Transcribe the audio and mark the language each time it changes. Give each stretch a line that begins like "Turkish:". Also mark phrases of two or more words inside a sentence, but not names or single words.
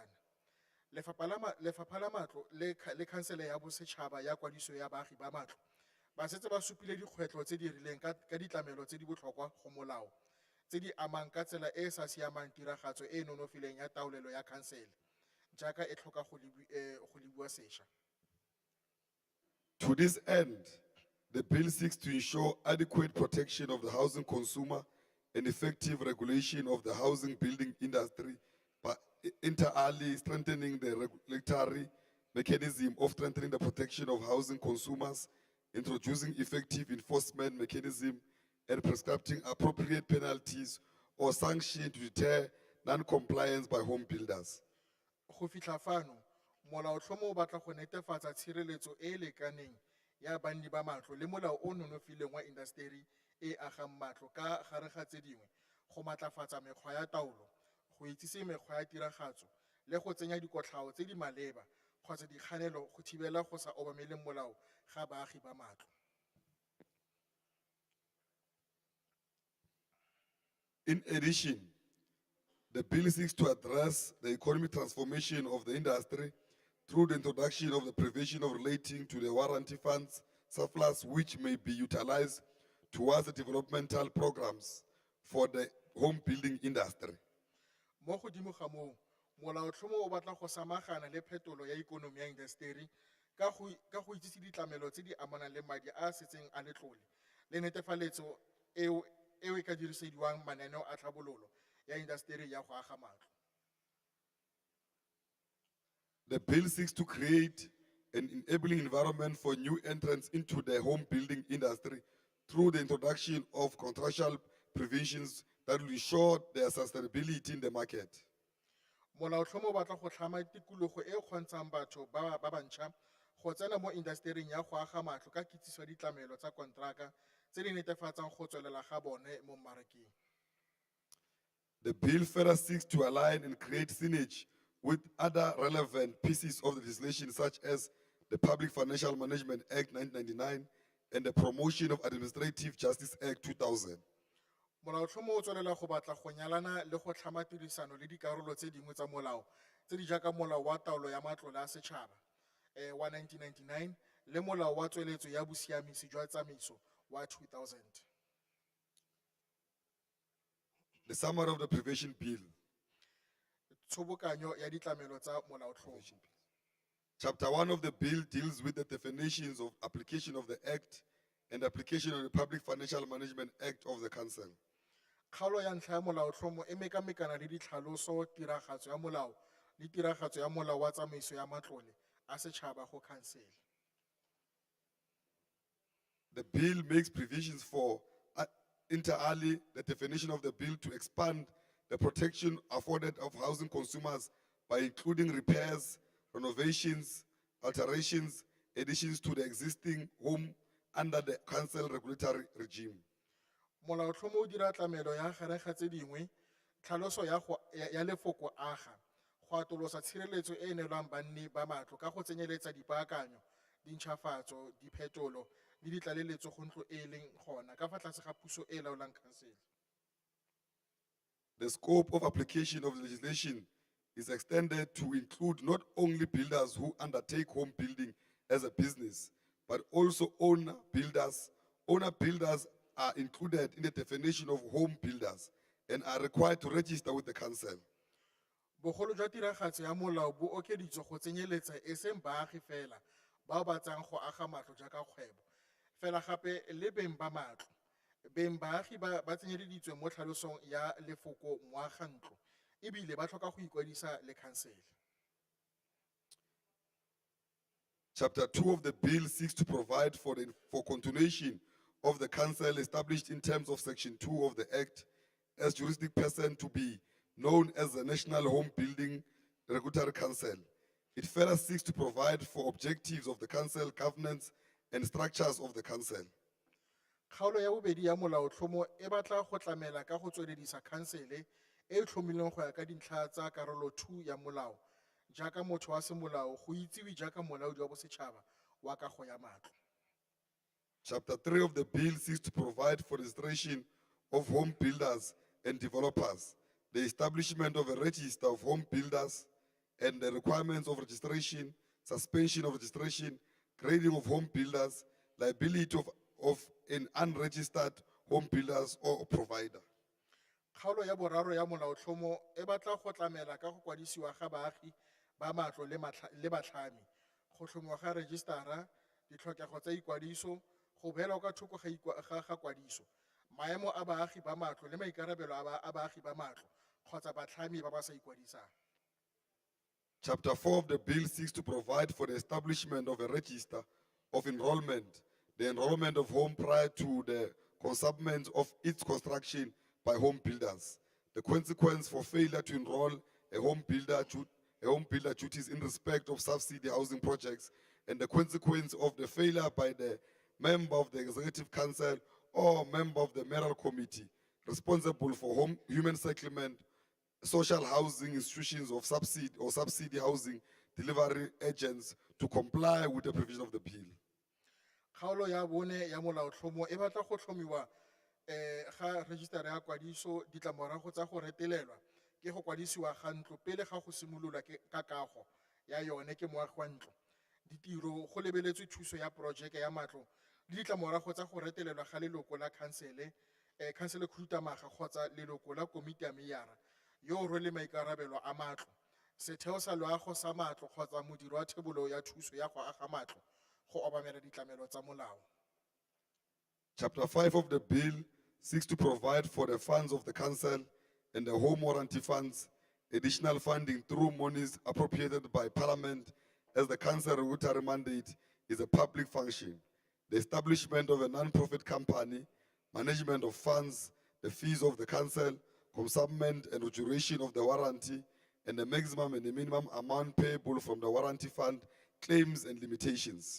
Tswana: Lefapha la matlo le khansele ya bosetšhaba ya kwadiso ya baagi ba matlo ba setse ba supile dikgwetlho tse di rileng ka ditlamelo tse di botlhokwa go molao tse di amang ka tsela e e sa siamang tiragatso e e nonofileng ya taolelo ya khansele jaaka e tlhoka go lebiwa sešwa.
English: To this end, the bill seeks to ensure adequate protection of the housing consumer and effective regulation of the housing building industry by
Latin: inter alia
English: strengthening the regulatory mechanism of strengthening the protection of housing consumers, introducing effective enforcement mechanism, and prescribing appropriate penalties or sanctions to deter non-compliance by home builders.
Tswana: Go fitlha fano, molaotlhomo o batla go netefatsa tshireletso e e lekaneng ya banni ba matlo le molao o nonofileng wa industry e agang matlo ka gare ga tse dingwe go matlafatsa mekgwa ya taolo, go itsise mekgwa ya tiragatso le go tsenya dikotlhao tse di maleba kgotsa dikganelo go thibela go sa obameleng molao ga baagi ba matlo.
English: In addition, the bill seeks to address the economic transformation of the industry through the introduction of the provision of relating to the warranty funds surplus which may be utilized towards the developmental programs for the home building industry.
Tswana: Mo godimo ga moo, molaotlhomo o batla go samagana le phetolo ya ikonomi ya industry ka go itsise ditlamelo tse di amanang le madi a setseng a letlole le netefaletso eo e ka dirisediwang mananeo a tlhabololo ya industry ya go aga matlo.
English: The bill seeks to create an enabling environment for new entrants into the home building industry through the introduction of contractual provisions that will ensure their sustainability in the market.
Tswana: Molaotlhomo o batla go tlhama tikologo e e kgontshang batho ba bantšha go tsena mo industering ya go aga matlo ka kitsiso ya ditlamelo tsa kontraka tse di netefatsang go tswelela ga bone mo mmarakeng.
English: The bill further seeks to align and create synergy with other relevant pieces of the legislation, such as the Public Financial Management Act 1999 and the Promotion of Administrative Justice Act 2000.
Tswana: Molaotlhomo o tswelela go batla go nyalana le go tlhama tirisano le dikarolo tse dingwe tsa molao tse di jaaka molao wa taolo ya matlole a setšhaba wa 1999 le molao wa tsweletso ya bosiamisi jwa tsamaiso wa 2000.
English: The summary of the Prevention Bill.
Tswana: Tshobokanyo ya ditlamelo tsa molaotlhomo.
English: Chapter 1 of the bill deals with the definitions of application of the Act and application of the Public Financial Management Act of the Council.
Tswana: Kgaolo ya ntlha ya molaotlhomo e mekamekana le ditlhaloso, tiragatso ya molao le tiragatso ya molao wa tsamaiso ya matlole a setšhaba go khansele.
English: The bill makes provisions for
Latin: inter alia
English: the definition of the bill to expand the protection afforded of housing consumers by including repairs, renovations, alterations, additions to the existing home under the council regulatory regime.
Tswana: Molaotlhomo o dira tlamelo ya gare ga tse dingwe tlhaloso ya lefoko aga go atolosa tshireletso e e neelwang banni ba matlo ka go tsenyeletsa dipaakanyo, dintšhafatso, diphetolo le ditlaleletso go ntlo e leng gona ka fa tlase ga puso e laolang khansele.
English: The scope of application of the legislation is extended to include not only builders who undertake home building as a business, but also owner builders. Owner builders are included in the definition of home builders and are required to register with the council.
Tswana: Bogolo jwa tiragatso ya molao bo okeditswe go tsenyeletsa e seng baagi fela bao ba tsang go aga matlo jaaka kgwebo fela gape le beng ba matlo. Beng baagi ba tsenyeleditswe mo tlhalosong ya lefoko moagantlo ebile ba tlhoka go ikwadisa le khansele.
English: Chapter 2 of the bill seeks to provide for continuation of the council established in terms of Section 2 of the Act as juristic person to be known as the National Home Building Regulatory Council. It further seeks to provide for objectives of the council, governance, and structures of the council.
Tswana: Kgaolo ya bobedi ya molaotlhomo e batla go tlamela ka go tsweledisa khansele e tlhomilweng go ya ka dintlha tsa karolo 2 ya molao jaaka motho wa semolao go itsiwe jaaka molaodi wa bosetšhaba wa kago ya matlo.
English: Chapter 3 of the bill seeks to provide for registration of home builders and developers, the establishment of a register of home builders and the requirements of registration, suspension of registration, grading of home builders, liability of an unregistered home builders or provider.
Tswana: Kgaolo ya boraro ya molaotlhomo e batla go tlamela ka go kwadisiwa ga baagi ba matlo le batlhami, go tlhomiwa ga registara, ditlhokego tsa ikwadiso, go beelwa ka thoko ga kwadiso, maemo a baagi ba matlo le maikarabelo a baagi ba matlo kgotsa batlhami ba ba sa ikwadisang.
English: Chapter 4 of the bill seeks to provide for the establishment of a register of enrollment, the enrollment of home prior to the commencement of its construction by home builders, the consequence for failure to enroll a home builder duties in respect of subsidy housing projects, and the consequence of the failure by the member of the executive council or member of the mayoral committee responsible for human settlement, social housing institutions of subsidy housing delivery agents to comply with the provision of the bill.
Tswana: Kgaolo ya bone ya molaotlhomo e batla go tlhomiwa ga registara ya kwadiso ditlamorago tsa go retelelwa ke go kwadisiwa ga ntlo pele ga go simololwa ka kago ya yone ke moagi wa ntlo. Ditiro go lebeletswe thuso ya projeke ya matlo le ditlamorago tsa go retelelwa ga leloko la khansele khuduthamaga kgotsa leloko la komiti ya meyara yo o rwele maikarabelo a matlo, setheo sa loago sa matlo kgotsa modiri wa thebolo ya thuso ya go aga matlo go obamela ditlamelo tsa molao.
English: Chapter 5 of the bill seeks to provide for the funds of the council and the home warranty funds, additional funding through monies appropriated by Parliament as the council regulatory mandate is a public function, the establishment of a non-profit company, management of funds, the fees of the council, commencement and duration of the warranty, and the maximum and the minimum amount payable from the warranty fund, claims and limitations.